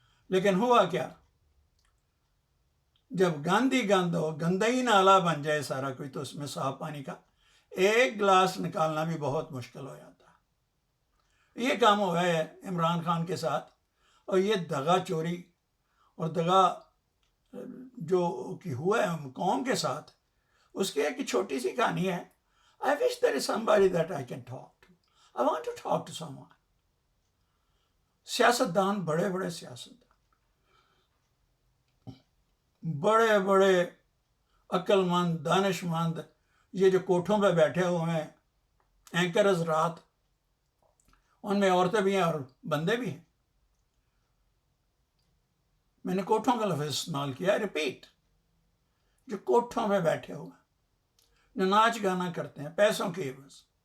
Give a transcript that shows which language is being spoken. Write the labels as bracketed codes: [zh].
[ur] لیکن ہوا کیا, جب گاندھی گند ہو, گندا ہی نالا بن جائے سارا کوئی, تو اس میں صاف پانی کا ایک گلاس نکالنا بھی بہت مشکل ہو جاتا. یہ کام ہوا ہے عمران خان کے ساتھ. اور یہ دغا چوری اور دغا جو کہ ہوا ہے قوم کے ساتھ, اس کی ایک چھوٹی سی کہانی ہے. [en] I wish there is somebody that I can talk to. I want to talk to someone. [ur] سیاستدان, بڑے بڑے سیاستدان, بڑے بڑے عقل مند دانش مند یہ جو کوٹھوں پہ بیٹھے ہوئے ہیں اینکر حضرات، ان میں عورتیں بھی ہیں اور بندے بھی ہیں. میں نے کوٹھوں کا لفظ استعمال کیا، ریپیٹ، جو کوٹھوں پہ بیٹھے ہوئے ہیں، جو ناچ گانا کرتے ہیں پیسوں کے عوض.